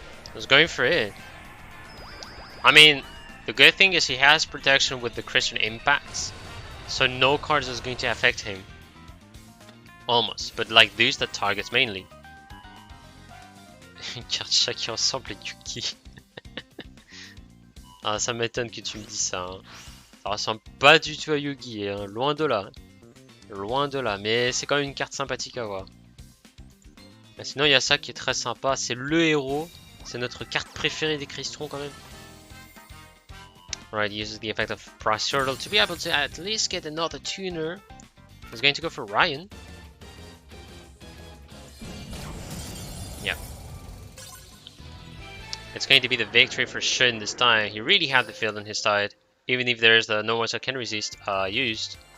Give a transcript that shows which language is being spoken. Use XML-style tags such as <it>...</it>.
<en>I was going for it. I mean, the good thing is he has protection with the Crystal Impacts, so no cards is going to affect him. Almost, but like these that targets mainly.</en> <fr>Une carte chat qui ressemble à Yuki. Ah, ça m'étonne que tu me dis ça. Hein. Ça ressemble pas du tout à Yugi, hein. Loin de là. Loin de là, mais c'est quand même une carte sympathique à voir. Mais sinon, il y a ça qui est très sympa, c'est le héros. C'est notre carte préférée des Crystron quand même.</fr> <en>Alright, uses the effect of Price Turtle to be able to at least get another tuner. He's going to go for Ryan. Yeah. It's going to be the victory for Shun this time. He really had the field on his side, even if there's the no one can resist used.</en>